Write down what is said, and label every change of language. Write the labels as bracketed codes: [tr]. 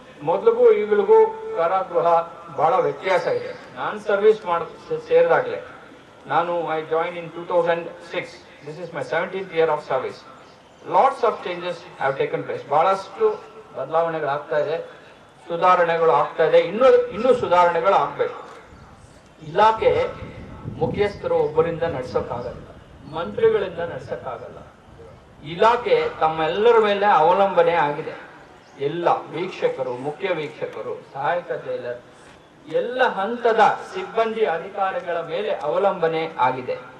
[kn] ಮೊದಲಿಗೂ ಈಗಳಿಗೂ ಕಾರಾಗೃಹ ಬಹಳ ವ್ಯತ್ಯಾಸ ಇದೆ. ನಾನು service ಸೇರಿದಾಗಲೇ [en] I joined in 2006. This is my 17th year of service. Lots of changes have taken place. [kn] ಬಹಳಷ್ಟು ಬದಲಾವಣೆಗಳು ಆಗ್ತಾ ಇದೆ, ಸುಧಾರಣೆಗಳು ಆಗ್ತಾ ಇದೆ, ಇನ್ನೂ ಸುಧಾರಣೆಗಳು ಆಗ್ಬೇಕು. ಇಲಾಖೆ ಮುಖ್ಯಸ್ಥರು ಒಬ್ಬರಿಂದ ನಡೆಸೋಕ್ಕಾಗಲ್ಲ, ಮಂತ್ರಿಗಳಿಂದ ನಡೆಸೋಕ್ಕಾಗಲ್ಲ. ಇಲಾಖೆ ತಮ್ಮೆಲ್ಲರ ಮೇಲೆ ಅವಲಂಬನೆ ಆಗಿದೆ. ಎಲ್ಲ ವೀಕ್ಷಕರು, ಮುಖ್ಯ ವೀಕ್ಷಕರು, ಸಹಾಯಕ ಜೈಲರ್, ಎಲ್ಲ ಹಂತದ ಸಿಬ್ಬಂದಿ ಅಧಿಕಾರಿಗಳ ಮೇಲೆ ಅವಲಂಬನೆ ಆಗಿದೆ.